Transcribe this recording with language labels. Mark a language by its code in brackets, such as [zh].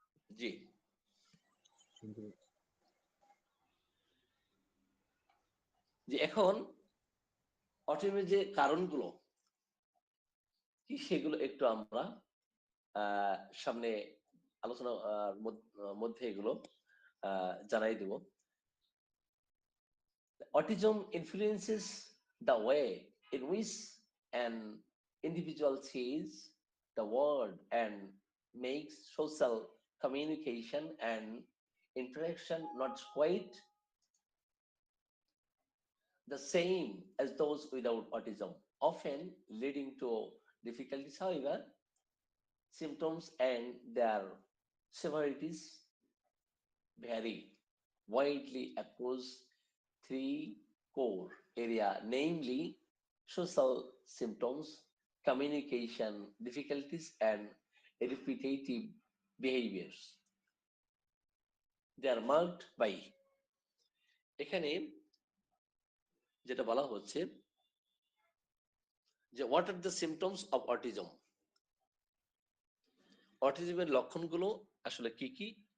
[bn] জি, যে এখন অটিজমের যে কারণগুলো কি, সেগুলো একটু আমরা সামনে আলোচনা মধ্যে এগুলো জানাই দিব। [en] Autism influences the way in which an individual sees the world and makes social communication and interaction not quite the same as those without autism, often leading to difficulties. However, symptoms and their severities vary widely across three core areas, namely social symptoms, communication difficulties, and repetitive behaviors. They are marked by, [bn] এখানে যেটা বলা হচ্ছে যে [en] what are the symptoms of autism, [bn] অটিজমের লক্ষণগুলো আসলে কি কি।